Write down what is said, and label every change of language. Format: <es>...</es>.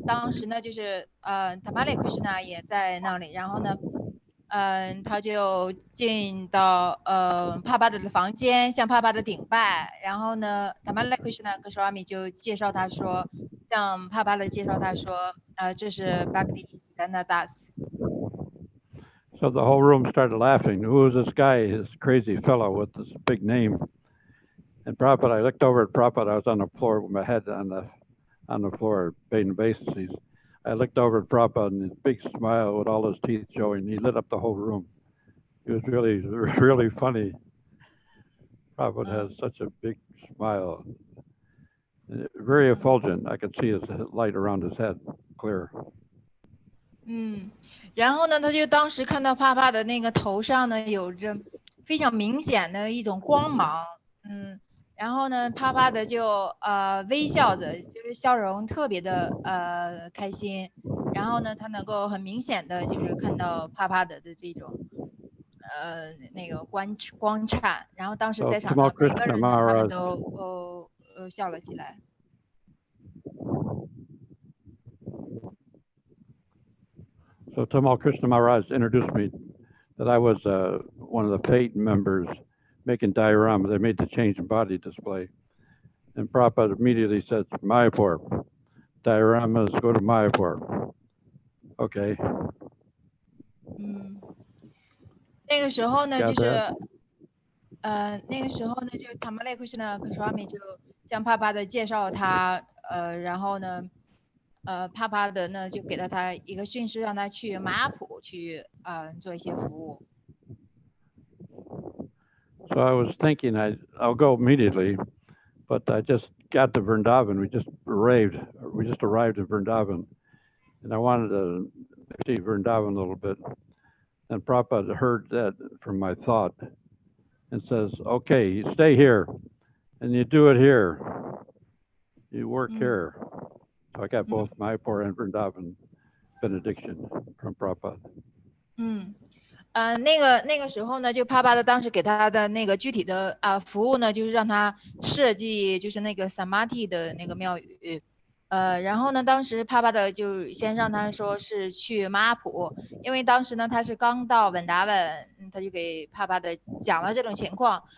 <zh>当时呢，就是Tamale Krishna 也在那里，然后呢，他就进到帕帕的房间，向帕帕的顶拜。然后呢，Tamale Krishna 和 Swami 就介绍他说，向帕帕的介绍他说，这是 Bhaktisiddhanta Das。</zh> <en>So the whole room started laughing. Who is this guy, this crazy fellow with this big name? And Prabhupada, I looked over at Prabhupada. I was on the floor with my head on the floor, paying obeisances. I looked over at Prabhupada and his big smile with all his teeth showing. He lit up the whole room. It was really, really funny. Prabhupada has such a big smile. Very effulgent. I could see his light around his head, clear.</en> <zh>然后呢，他就当时看到帕帕的那个头上呢，有着非常明显的一种光芒，然后呢，帕帕的就微笑着，就是笑容特别的开心，然后呢，他能够很明显的就是看到帕帕的这种那个光灿，然后当时在场的每个人呢，他们都笑了起来。</zh> <en>So Tamal Krishna Maharaj introduced me that I was one of the Fate members making diorama. They made the change in body display. And Prabhupada immediately said, Mayapur, dioramas go to Mayapur. Okay.</en> <zh>那个时候呢，就是那个时候呢，就 Tamale Krishna 和 Swami 就向帕帕的介绍他，然后呢。帕帕的呢就给了他一个训示，让他去马雅普去做一些服务。</zh> <en>So I was thinking I'll go immediately, but I just got to Vrindavan. We just arrived in Vrindavan, and I wanted to see Vrindavan a little bit. And Prabhupada heard that from my thought and says, "Okay, you stay here, and you do it here. You work here." So I got both Mayapur and Vrindavan benediction from Prabhupada.</en> <zh>那个时候呢，就帕巴的当时给他的那个具体的服务呢，就是让他设计就是那个 samadhi 的那个庙宇，然后呢，当时帕巴的就先让他说是去马普，因为当时呢他是刚到稳达稳，他就给帕巴的讲了这种情况。</zh>